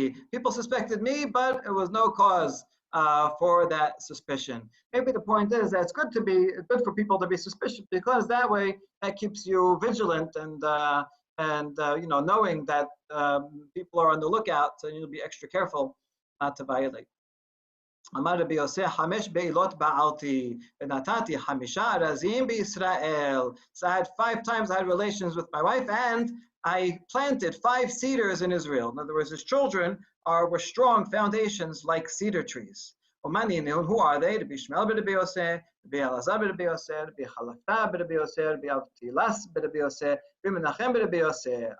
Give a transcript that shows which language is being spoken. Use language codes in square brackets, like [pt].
[en] People suspected me, but it was no cause for that suspicion. Maybe the point is that it's good for people to be suspicious, because that way that keeps you vigilant and knowing that people are on the lookout, so you'll be extra careful not to violate. [he] אמר רבי יוסף, 5 בעילות בעלתי, ונתתי 5 ארזים בישראל. [en] So I had 5 times I had relations with my wife, and I planted 5 cedars in Israel. In other words, his children were strong foundations like cedar trees. Who are they? Rabbi Shmuel ben Rabbi Yosef, Rabbi Elazar ben Rabbi Yosef, Rabbi Chalafta ben Rabbi Yosef, Rabbi Avtilas ben Rabbi Yosef, Rabbi Menachem ben Rabbi Yosef.